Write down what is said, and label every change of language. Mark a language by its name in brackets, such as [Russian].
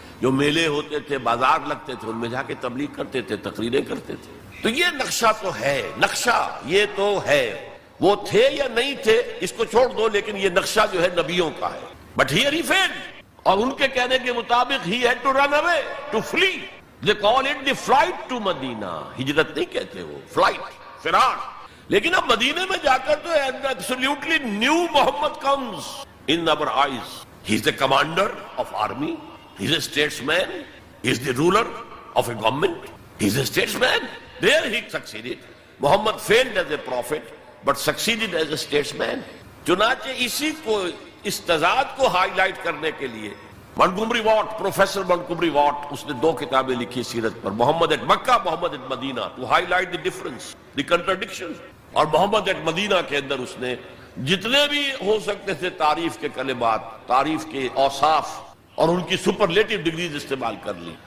[Urdu] جو میلے ہوتے تھے، بازار لگتے تھے، ان میں جا کے تبلیغ کرتے تھے، تقریریں کرتے تھے. تو یہ نقشہ تو ہے، نقشہ یہ تو ہے. وہ تھے یا نہیں تھے اس کو چھوڑ دو، لیکن یہ نقشہ جو ہے نبیوں کا ہے. [English] But here he failed. [Urdu] اور ان کے کہنے کے مطابق [English] He had to run away, to flee. They call it the flight to Medina. [Urdu] ہجرت نہیں کہتے وہ، فلائٹ، فرار. لیکن اب مدینے میں جا کر تو [English] absolutely new Muhammad comes. in our eyes. He is the commander of army. He is a statesman. He is the ruler of a government. He is a statesman. There he succeeded. Muhammad failed as a prophet, but succeeded as a statesman. [Urdu] چنانچہ اسی کو اس تضاد کو high light کرنے کے لیے Montgomery what, professor Montgomery what, اس نے 2 کتابیں لکھی سیرت پر، محمد at Mecca, Muhammad at Medina, [English] To highlight the difference, the contradiction. [Urdu] اور محمد ایٹ مدینہ کے اندر اس نے جتنے بھی ہو سکتے تھے تعریف کے کلمات، تعریف کے اوصاف اور ان کی سپرلیٹو ڈگریز استعمال کر لی.